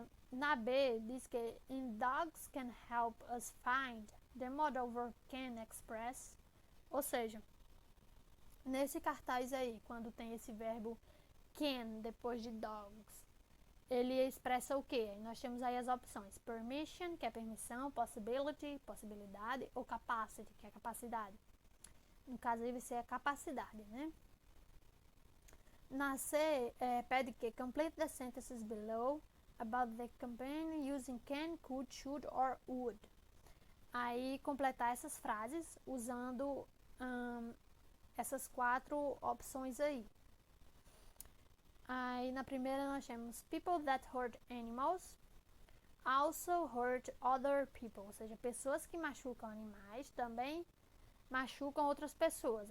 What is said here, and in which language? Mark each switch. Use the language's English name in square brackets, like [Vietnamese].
[Portuguese] Na B, diz que [English] in dogs can help us find, the modal verb can express, [Portuguese] ou seja, nesse cartaz aí, quando tem esse verbo can depois de dogs, ele expressa o quê? Nós temos aí as opções permission, que é permissão, possibility, possibilidade, ou capacity, que é capacidade. No caso aí vai ser a capacidade, né? Na C, pede que [English] complete the sentences below about the campaign using can, could, should or would. [Portuguese] Aí completar essas frases usando essas 4 opções aí. Aí na primeira nós temos [English] people that hurt animals also hurt other people, [Portuguese] ou seja, pessoas que machucam animais também machucam outras pessoas.